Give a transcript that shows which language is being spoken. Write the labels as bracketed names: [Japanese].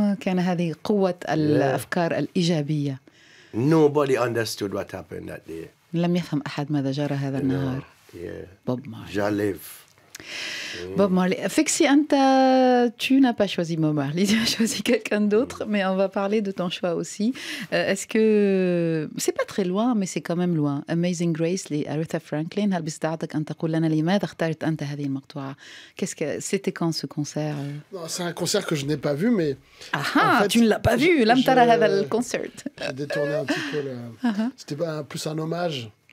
[Arabic] كان هذه قوة الأفكار الإيجابية. [English] Nobody understood what happened that day. [Arabic] لم يفهم أحد ماذا جرى هذا النهار. Yeah. بوب مارلي. Jalev. [English] Bob Marley. [French] Fixi, tu n'as pas choisi Bob Marley, tu as choisi quelqu'un d'autre, mais on va parler de ton choix aussi. Est-ce que c'est pas très loin, mais c'est quand même loin. [Arabic] Amazing Grace لأريثا فرانكلين. هل باستطاعتك أن تقول لنا لماذا اخترت أنت هذه المقطوعة؟ [French] C'était quand ce concert? Non, c'est un concert que je n'ai pas vu, mais Ah, en fait, tu ne l'as pas vu. [Arabic] لم ترى هذا الكونسرت. [French] j'ai détourné un petit peu. C'était plus un hommage.